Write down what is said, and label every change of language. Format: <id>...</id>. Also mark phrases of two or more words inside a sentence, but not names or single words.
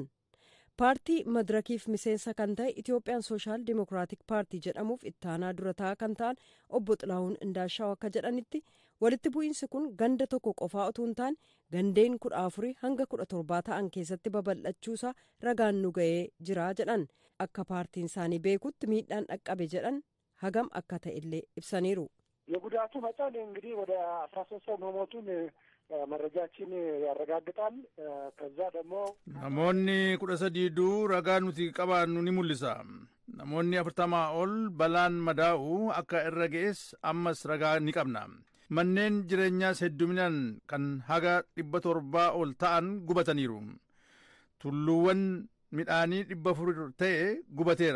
<om>Paartii Madirakiif miseensa kan ta'e Itoophiyaan Sooshaal Dimokiraatik Paartii jedhamuuf ittaanaa dura taa'aa kan ta'an obbo Xilahuun Indaashaw akka jedhanitti walitti bu'iinsi kun ganda tokko qofaa utuu hin taane gandeen 14 hanga 17 ta'an keessatti babal'achuusaa ragaan nu ga'ee jira jedhan. Akka paartiin isaanii beekutti miidhaan dhaqqabe jedhan hagam akka ta'e illee ibsaniiru.</om> <am>የጉዳቱ መጠን እንግዲህ ወደ 13 ሰው መሞቱን መረጃችን ያረጋግጣል። ከዛ ደግሞ</am> <om>namoonni 13 ragaa nuti qabaannu ni mul'isa. Namoonni 40 ol balaan madaa'u akka irra ga'es ammas ragaa ni qabna. Manneen jireenyaas hedduminaan kan haga 700 ol ta'an gubataniiru. Tulluuwwan midhaanii 400 ta'e gubateera.</om>